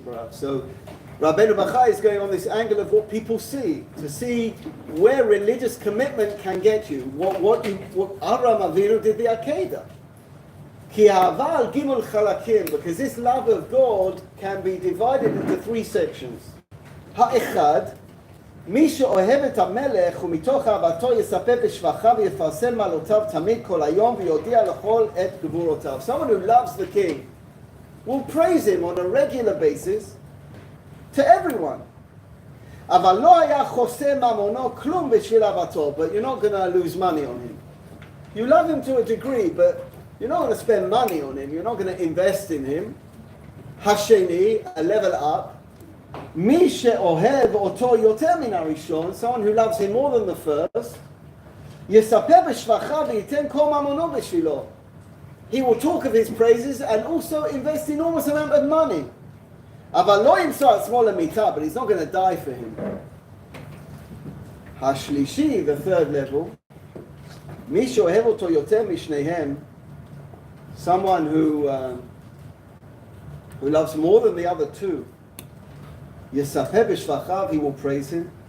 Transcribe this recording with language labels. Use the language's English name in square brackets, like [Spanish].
[English] So Rabbeinu Bachai is going on this angle of what people see, to see where religious commitment can get you. What Avraham Avinu did the Akedah. [Hebrew] Ki aval gimel chalakim, [English] because this love of God can be divided into 3 sections. [Hebrew] Ha'echad, מי שאוהב את המלך ומתוך אהבתו יספר בשבחיו ויפרסם מעלותיו תמיד כל היום ויודיע לכל את גבורותיו. [English] Someone who loves the king will praise him on a regular basis to everyone. [Hebrew] אבל לא היה חוסה ממונו כלום בשביל אהבתו, [English] but you're not going to lose money on him. You love him to a degree, but you're not going to spend money on him. You're not going to invest in him. [Hebrew] השני, [English] a level up. [Hebrew] מי שאוהב אותו יותר מן הראשון, [English] someone who loves him more than the first, [Hebrew] יספר בשבחיו וייתן כל ממונו בשבילו. He will talk of his praises and also invest enormous amount of money. אבל לא ימצא עצמו למיתה, [English] but he's not going to die for him. [Hebrew] השלישי, [English] the third level, [Hebrew] מי שאוהב אותו יותר משניהם, [English] someone who loves more than the other two, [Hebrew] יספר בשבחיו, [English] he will praise him.